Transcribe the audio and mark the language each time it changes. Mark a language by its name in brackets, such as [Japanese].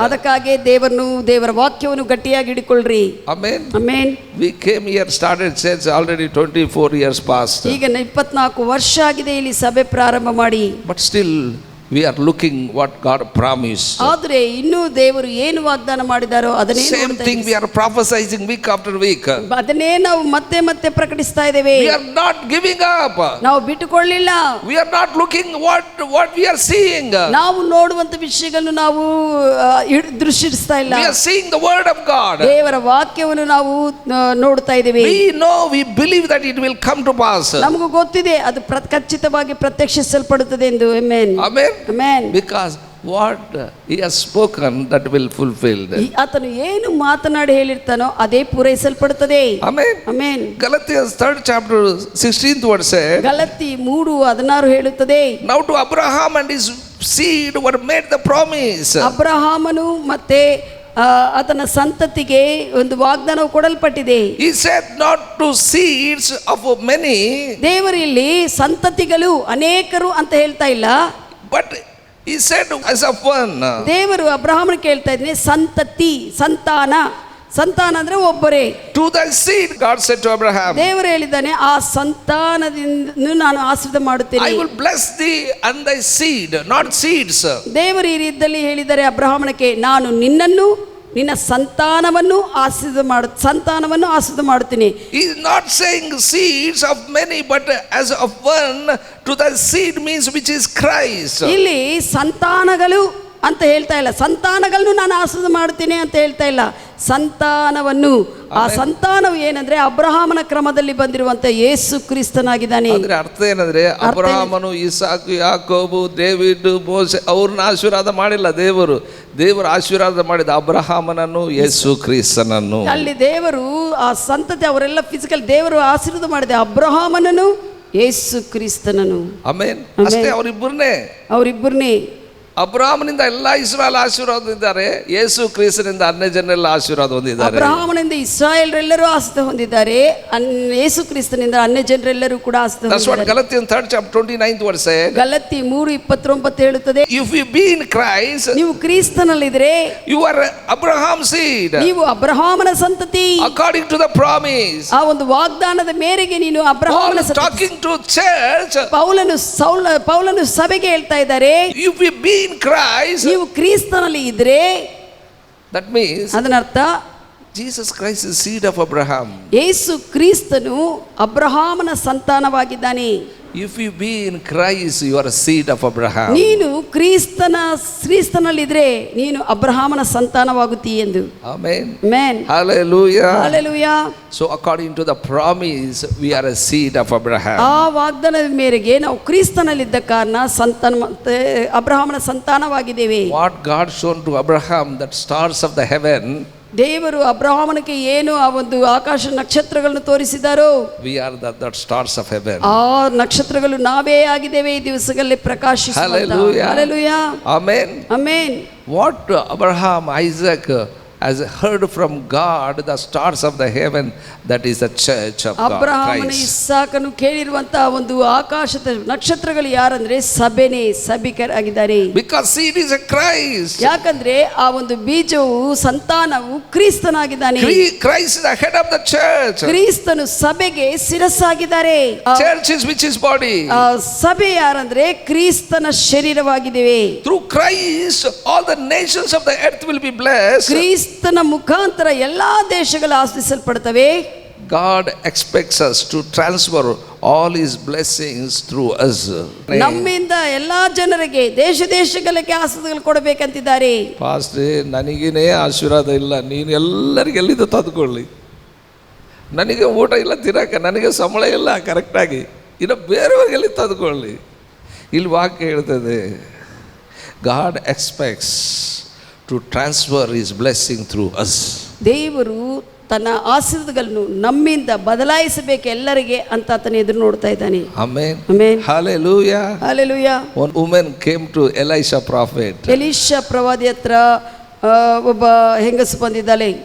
[Kannada] ಅದಕ್ಕಾಗಿ ದೇವರ ವಾಕ್ಯವನ್ನು ಗಟ್ಟಿಯಾಗಿ ಹಿಡಿಕೊಳ್ಳ್ರಿ. [English] Amen. Amen. We came here, started church already 24 years past. [Kannada] ಈಗ 24 ವರ್ಷ ಆಗಿದೆ ಇಲ್ಲಿ ಸಭೆ ಪ್ರಾರಂಭ ಮಾಡಿ. [English] But still we are looking what God promised. [Kannada] ಆದರೆ ಇನ್ನೂ ದೇವರು ಏನು ವಾಗ್ದಾನ ಮಾಡಿದಾರೋ ಅದನ್ನೇ [English] same thing we are prophesying week after week. [Kannada] ಅದನ್ನೇ ನಾವು ಮತ್ತೆ ಮತ್ತೆ ಪ್ರಕಟಿಸ್ತಾ ಇದ್ದೇವೆ. [English] We are not giving up. [Kannada] ನಾವು ಬಿಟ್ಟುಕೊಳ್ಳಿಲ್ಲ. [English] We are not looking what we are seeing. [Kannada] ನಾವು ನೋಡುವಂತ ವಿಷಯಗಳನ್ನು ನಾವು ದೃಷ್ಟಿಸ್ತಾ ಇಲ್ಲ. [English] We are seeing the word of God. [Kannada] ದೇವರ ವಾಕ್ಯವನ್ನು ನಾವು ನೋಡ್ತಾ ಇದ್ದೇವೆ. [English] We believe that it will come to pass. [Kannada] ನಮಗೂ ಗೊತ್ತಿದೆ ಅದು ಖಚಿತವಾಗಿ ಪ್ರತ್ಯಕ್ಷಿಸಲ್ಪಡುತ್ತದೆ ಎಂದು. [English] Amen. Amen. Amen. Because what he has spoken that will fulfilled. [Kannada] ಆತನು ಏನು ಮಾತನಾಡಿ ಹೇಳಿರ್ತಾನೋ ಅದೇ ಪೂರೈಸಲ್ಪಡುತ್ತದೆ. [English] Amen. Amen. Galatians 3rd chapter 16th word says, [Kannada] Galatians 3:16 ಹೇಳುತ್ತದೆ, [English] now to Abraham and his seed were made the promise. [Kannada] ಅಬ್ರಹಾಮನು ಮತ್ತೆ ಆತನ ಸಂತತಿಗೆ ಒಂದು ವಾಗ್ದಾನವು ಕೊಡಲ್ಪಟ್ಟಿದೆ. [English] He said not to seeds of many. [Kannada] ದೇವರು ಇಲ್ಲಿ ಸಂತತಿಗಳು ಅನೇಕರು ಅಂತ ಹೇಳ್ತಾ ಇಲ್ಲ, [English] but he said as of one. [Kannada] ದೇವರು ಅಬ್ರಹಾಮನಿಗೆ ಕೇಳ್ತಾ ಇದ್ದಾನೆ ಸಂತತಿ, ಸಂತಾನ ಅಂದ್ರೆ ಒಬ್ಬರೇ. [English] To thy seed God said to Abraham. [Kannada] ದೇವರು ಹೇಳಿದ್ದಾನೆ ಆ ಸಂತಾನದಿಂದ ನಾನು ಆಶೀರ್ವಾದ ಮಾಡುತ್ತೇನೆ. [English] I will bless thee and thy seed, not seeds. [Kannada] ದೇವರು ಈ ರೀತಿಯಲ್ಲಿ ಹೇಳಿದ್ದಾರೆ ಅಬ್ರಹಾಮನಿಗೆ, ನಾನು ನಿನ್ನನ್ನು ನಿನ್ನ ಸಂತಾನವನ್ನು ಆಶೀರ್ವಾದ ಮಾಡುತ್ತೀನಿ. [English] He is not saying seeds of many but as of one. To the seed means which is Christ. [Kannada] ಇಲ್ಲಿ ಸಂತಾನಗಳು ಅಂತ ಹೇಳ್ತಾ ಇಲ್ಲ, ಸಂತಾನಗಳನ್ನು ನಾನು ಆಶೀರ್ವಾದ ಮಾಡ್ತೀನಿ ಅಂತ ಹೇಳ್ತಾ ಇಲ್ಲ, ಸಂತಾನವನ್ನು. ಆ ಸಂತಾನವು ಏನಂದ್ರೆ ಅಬ್ರಹಾಮನ ಕ್ರಮದಲ್ಲಿ ಬಂದಿರುವಂತ ಯೇಸು ಕ್ರಿಸ್ತನಾಗಿದ್ದಾನೆ. ಅಂದ್ರೆ ಅರ್ಥ ಏನಂದ್ರೆ ಅಬ್ರಹಾಮನು, ಇಸಾಕು, ಯಾಕೋಬು, ಡೇವಿಡ್, ಮೋಸೆ ಅವ್ರನ್ನ ಆಶೀರ್ವಾದ ಮಾಡಿಲ್ಲ ದೇವರು ಆಶೀರ್ವಾದ ಮಾಡಿದ ಅಬ್ರಹಾಮನನ್ನು, ಯೇಸು ಕ್ರಿಸ್ತನನ್ನು. ಅಲ್ಲಿ ದೇವರು ಆ ಸಂತತಿ ಅವರೆಲ್ಲ ಫಿಸಿಕಲ್ ದೇವರು ಆಶೀರ್ವಾದ ಮಾಡಿದೆ ಅಬ್ರಹಾಮನನ್ನು, ಯೇಸು ಕ್ರಿಸ್ತನನ್ನು. ಆಮೆನ್. ಅಷ್ಟೇ, ಅವರಿಬ್ಬರನ್ನೇ. ಅಬ್ರಹಾಮನಿಂದ ಎಲ್ಲ ಇಸ್ರಾಯೇಲ್ ಆಶೀರ್ವಾದ ಹೊಂದಿದ್ದಾರೆ, ಯೇಸು ಕ್ರಿಸ್ತನಿಂದ ಅನ್ಯ ಜನರೆಲ್ಲ ಆಶೀರ್ವಾದ ಹೊಂದಿದ್ದಾರೆ. ಅಬ್ರಹಾಮನಿಂದ ಇಸ್ರಾಯೇಲರೆಲ್ಲರೂ ಆಶೀರ್ವಾದ ಹೊಂದಿದ್ದಾರೆ, ಯೇಸು ಕ್ರಿಸ್ತನಿಂದ ಅನ್ಯ ಜನರೆಲ್ಲರೂ ಕೂಡ ಆಶೀರ್ವಾದ ಹೊಂದಿದ್ದಾರೆ. [English] Galatian 3rd chapter 29th verse says, [Kannada] Galatians 3:29 ಹೇಳುತ್ತದೆ, [English] if you be in Christ, [Kannada] ನೀವು ಕ್ರಿಸ್ತನಲ್ಲಿದ್ದರೆ [English] you are Abraham's seed, [Kannada] ನೀವು ಅಬ್ರಹಾಮನ ಸಂತತಿ, [English] according to the promise. [Kannada] ಆ ಒಂದು ವಾಗ್ದಾನದ ಮೇರೆಗೆ ನೀನು ಅಬ್ರಹಾಮನ ಸಂತತಿ. [English] talking to church, [Kannada] ಪೌಲನು ಸಭೆಗೆ ಹೇಳ್ತಾ ಇದ್ದಾರೆ, [English] if we be in Christ, [Kannada] ನೀವು ಕ್ರಿಸ್ತನಲ್ಲಿ ಇದ್ರೆ, [English] that means [Kannada] ಅದನ್ನರ್ಥ [English] Jesus Christ is seed of Abraham. [Kannada] ಯೇಸು ಕ್ರಿಸ್ತನು ಅಬ್ರಹಾಮನ ಸಂತಾನವಾಗಿದ್ದಾನೆ. [English] If you be in Christ, you are a seed of Abraham. [Kannada] ನೀನು ಕ್ರಿಸ್ತನಲ್ಲಿದ್ರೆ ನೀನು ಅಬ್ರಹಾಮನ ಸಂತಾನವಾಗುತ್ತೀ ಎಂದು. [English] Amen. Amen. Hallelujah. Hallelujah. So according to the promise, we are a seed of Abraham. [Kannada] ಆ ವಾಗ್ದಾನದ ಮೇರೆಗೆ ನಾವು ಕ್ರಿಸ್ತನಲ್ಲಿದ್ದ ಕಾರಣ ಅಬ್ರಹಾಮನ ಸಂತಾನವಾಗಿದ್ದೇವೆ. [English] What God shown to Abraham, that stars of the heaven, [Kannada] ದೇವರು ಅಬ್ರಹಾಮನಿಗೆ ಏನು ಆ ಒಂದು ಆಕಾಶ ನಕ್ಷತ್ರಗಳನ್ನು ತೋರಿಸಿದಾರೋ, [English] we are that stars of heaven. [Kannada] ಆ ನಕ್ಷತ್ರಗಳು ನಾವೇ ಆಗಿದ್ದೇವೆ ಈ ದಿವಸಗಳಲ್ಲಿ ಪ್ರಕಾಶಿಸುವಂತ. [English] Hallelujah. Hallelujah. Amen. Amen. What Abraham, Isaac has heard from God, the stars of the heaven, that is the church of God. [Kannada] ಅಬ್ರಹಾಮನ ಇಸಾಕನು ಕೇಳಿರುವಂತಹ ಒಂದು ಆಕಾಶದ ನಕ್ಷತ್ರಗಳು ಯಾರಂದ್ರೆ ಸಭಿಕರಾಗಿದ್ದಾರೆ. [English] Because seed is a Christ. [Kannada] ಯಾಕಂದ್ರೆ ಆ ಒಂದು ಬೀಜವು ಸಂತಾನವು ಕ್ರಿಸ್ತನಾಗಿದ್ದಾನೆ. [English] Christ is the head of the church. [Kannada] ಕ್ರಿಸ್ತನು ಸಭೆಗೆ ಶಿರಸ್ಸಾಗಿದ್ದಾರೆ. [English] Church is which is body. [Kannada] ಸಭೆ ಯಾರಂದ್ರೆ ಕ್ರಿಸ್ತನ ಶರೀರವಾಗಿದ್ದೇವೆ. [English] Through Christ all the nations of the earth will be blessed. [Kannada] ಕ್ರಿಸ್ತನ ಮುಖಾಂತರ ಎಲ್ಲಾ ದೇಶಗಳು ಆಶೀರ್ವದಿಸಲ್ಪಡುತ್ತವೆ. [English] God expects us to transfer all his blessings through us. [Kannada] ನಮ್ಮಿಂದ ಎಲ್ಲಾ ಜನರಿಗೆ ದೇಶಗಳಿಗೆ ಆಶೀರ್ವಾದಗಳು ಕೊಡಬೇಕಂತಿದ್ದಾರೆ. ಪಾಸ್ಟ್ರೇ, ನನಗೇನೇ ಆಶೀರ್ವಾದ ಇಲ್ಲ, ನೀನು ಎಲ್ಲರಿಗೆ ಎಲ್ಲಿಂದ ತಂದುಕೊಳ್ಳಿ, ನನಗೆ ಊಟ ಇಲ್ಲ ತಿನ್ನಕ್ಕೆ, ನನಗೆ ಸಂಬಳ ಇಲ್ಲ ಕರೆಕ್ಟಾಗಿ, ಇನ್ನು ಬೇರೆಯವ್ರಿಗೆ ಎಲ್ಲಿ ತಂದುಕೊಳ್ಳಿ. ಇಲ್ಲಿ ವಾಕ್ಯ ಹೇಳ್ತದೆ, [English] God expects to transfer his blessing through us. [Kannada] ದೇವರು ತನ್ನ ಆಶೀರ್ವಾದಗಳನ್ನು ನಮ್ಮಿಂದ ಬದಲಾಯಿಸಬೇಕು ಎಲ್ಲರಿಗೆ ಅಂತ ಆತನ ಎದುರು ನೋಡ್ತಾ ಇದ್ದಾನೆ. [English] Amen. Amen. Hallelujah. Hallelujah. One woman came to Elisha prophet. [Kannada] Elishah ಪ್ರವಾದಿ ಹತ್ರ ಒಬ್ಬ ಹೆಂಗಸು ಬಂದಿದ್ದಾಳೆ.